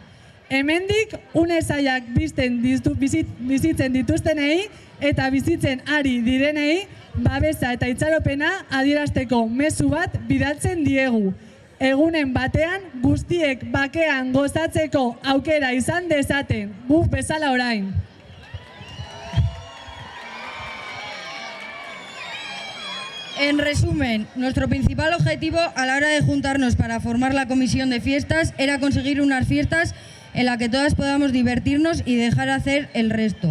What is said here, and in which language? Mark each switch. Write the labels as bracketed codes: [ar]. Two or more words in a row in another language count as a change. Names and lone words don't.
[eu] Hemendik une zailak bizitzen dituztenei eta bizitzen ari direnei babesa eta itxaropena adierazteko mezu bat bidaltzen diegu. Egunen batean guztiek bakean gozatzeko aukera izan dezaten, guk bezala orain. [es] En resumen, nuestro principal objetivo a la hora de juntarnos para formar la comisión de fiestas era conseguir unas fiestas en las que todas podamos divertirnos y dejar hacer el resto.